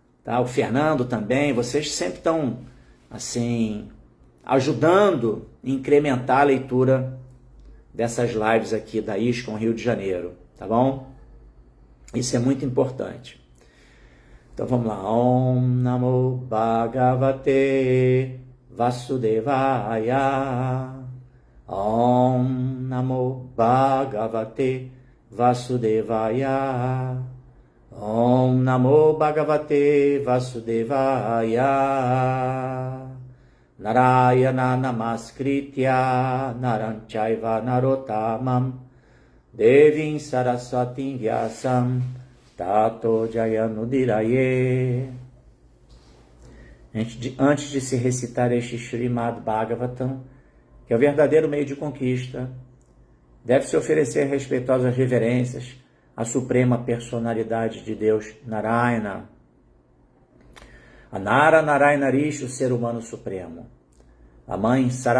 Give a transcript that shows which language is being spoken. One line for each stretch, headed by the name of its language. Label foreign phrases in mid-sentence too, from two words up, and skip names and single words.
Portuguese: O Fernando também. Vocês sempre estão assim, ajudando a incrementar a leitura dessas lives aqui da ISKCON Rio de Janeiro, tá bom? Isso é muito importante. Então vamos lá.
Sanskrit: ॐ नमो भगवते वासुदेवाय. ॐ नमो भगवते वासुदेवाय. ॐ नमो भगवते वासुदेवाय. नारायण नमस्कृत्य नरञ्चैव नरोत्तमम् देवीम् सरस्वतीम् व्यासम् ततो जयनुदिरये.
Portuguese: Antes de se recitar este Srimad Bhagavatam, que é o verdadeiro meio de conquista, deve-se oferecer respeitosas reverências à suprema personalidade de Deus, Narayana. A Nara Narayana Rishi, o ser humano supremo.